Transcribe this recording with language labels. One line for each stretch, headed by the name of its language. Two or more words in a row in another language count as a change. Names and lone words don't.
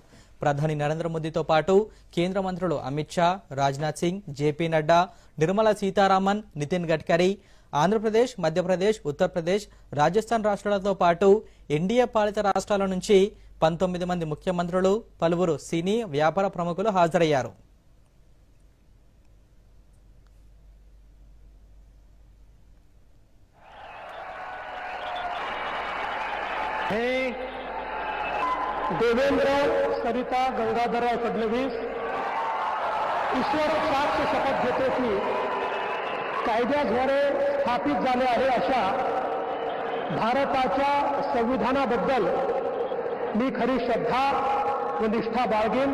Telugu: ప్రధాని నరేంద్ర మోదీతో పాటు కేంద్ర మంత్రులు అమిత్ షా, రాజ్నాథ్ సింగ్, జేపీ నడ్డా, నిర్మలా సీతారామన్, నితిన్ గడ్కరీ, ఆంధ్రప్రదేశ్, మధ్యప్రదేశ్, ఉత్తరప్రదేశ్, రాజస్థాన్ రాష్ట్రాలతో పాటు ఎన్డీఏ పాలిత రాష్ట్రాల నుంచి 19 మంది ముఖ్యమంత్రులు, పలువురు సినీ వ్యాపార ప్రముఖులు హాజరయ్యారు.
Marathi: देवेंद्र सरिता गंगाधरराव फडणवीस ईश्वर साक्ष शपथ घेतो की कायद्याद्वारे स्थापित झाले आहे अशा भारताच्या संविधानाबद्दल मी खरी श्रद्धा व निष्ठा बाळगेन.